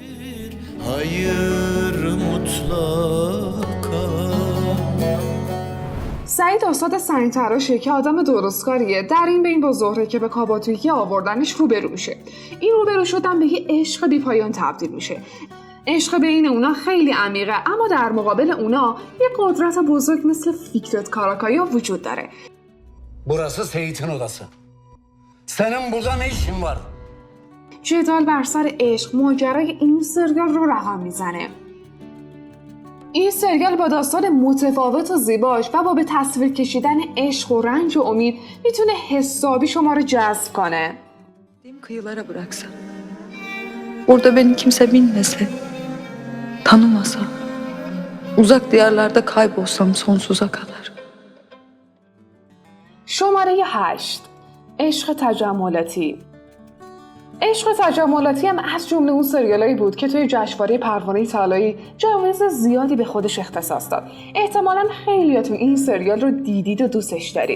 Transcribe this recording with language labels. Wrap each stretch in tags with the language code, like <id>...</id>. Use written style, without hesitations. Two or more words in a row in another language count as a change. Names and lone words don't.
<fa>سعید استاد سنگ‌تراشه که آدم درستکاریه. در این بین با زهره که به کاباتوکیه آوردنش روبرو میشه. این روبرو شدن به یه عشق بی‌پایان تبدیل میشه. عشق بین اونا خیلی عمیقه، اما در مقابل اونا یه قدرت بزرگ مثل فیکرت کاراکایا وجود داره.</fa> <tr>Burası Seyit'in odası. Senin burada ne işin var?</tr> <fa>جدال بر سر عشق ماجرای این سریال رو رقم میزنه. این سریال با داستان متفاوت و زیباش و با به تصویر کشیدن عشق و رنج و امید میتونه حسابی شما رو جذب کنه.</fa> <tr>Kıyılara bıraksam. Orada beni kimse bilmese, tanımasa, uzak diyarlarda kaybolsam sonsuza kadar.</tr> <fa>شماره 8. عشق تجملاتی. عشق تجملاتی هم از جمله اون سریالایی بود که توی جشنواره پروانه طلایی جوایز زیادی به خودش اختصاص داد. احتمالاً خیلیاتون این سریال رو دیدید و دوستش دارید.</fa>